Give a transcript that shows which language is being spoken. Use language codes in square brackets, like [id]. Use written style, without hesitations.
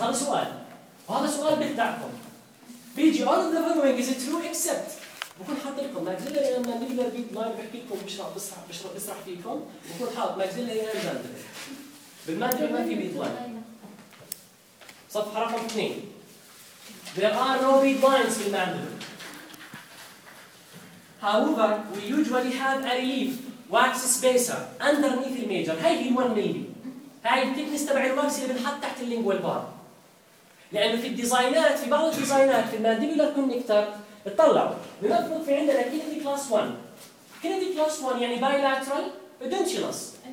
[ar] هذا سؤال، وهذا سؤال بتاعكم. بيجي [en] all of the following is true except. [ar] بكون حاط لكم ماكزيلا يا اما ميلر بيد لاين، بحكي لكم بشرح فيكم. بكون حاط ماكزيلا يا ماندبل. بالماندبل ما في بيد لاين. صفحة رقم 2 [en] there are no bead lines [ar] في الماندبل. [en] However we usually have a relief wax spacer underneath the major. [ar] هاي هي 1 ملي، هاي التكنس تبع الواكس اللي بنحط تحت اللينجوال بار. لانه في الديزاينات، في بعض الديزاينات في المانديبولار كونكتر اطلعوا لنفرض في عندنا كينيدي كلاس 1. كينيدي كلاس 1 يعني باي لاترال ودنتيلس.